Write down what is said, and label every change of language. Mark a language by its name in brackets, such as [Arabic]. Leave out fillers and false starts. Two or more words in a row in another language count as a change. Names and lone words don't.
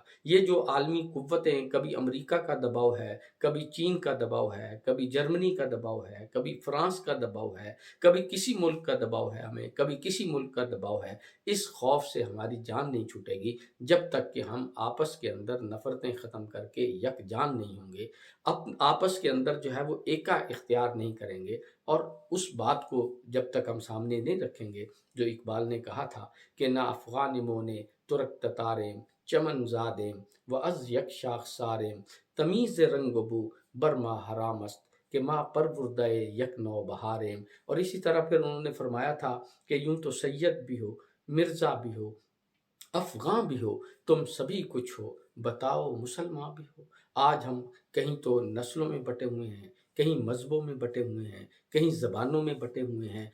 [Urdu] یہ جو عالمی قوتیں، کبھی امریکہ کا دباؤ ہے، کبھی چین کا دباؤ ہے، کبھی جرمنی کا دباؤ ہے، کبھی فرانس کا دباؤ ہے، کبھی کسی ملک کا دباؤ ہے ہمیں، کبھی کسی ملک کا دباؤ ہے، اس خوف سے ہماری جان نہیں چھوٹے گی جب تک کہ ہم آپس کے اندر نفرتیں ختم کر کے یک جان نہیں ہوں گے، آپس کے اندر جو ہے وہ ایکا اختیار نہیں کریں گے۔ اور اس بات کو جب تک ہم سامنے نہیں رکھیں گے جو اقبال نے کہا تھا کہ [Persian] نہ افغان مونے ترک تتاریں چمن زادیں و از یک شاخ ساریں تمیز رنگ و بو برما حرام است کہ ماں پروردہ یک نو بہاریں۔ [Urdu] اور اسی طرح پھر انہوں نے فرمایا تھا کہ یوں تو سید بھی ہو، مرزا بھی ہو، افغاں بھی ہو، تم سبھی کچھ ہو، بتاؤ مسلمان بھی ہو۔ آج ہم کہیں تو نسلوں میں بٹے ہوئے ہیں، کہیں مذہبوں میں بٹے ہوئے ہیں، کہیں زبانوں میں بٹے ہوئے ہیں۔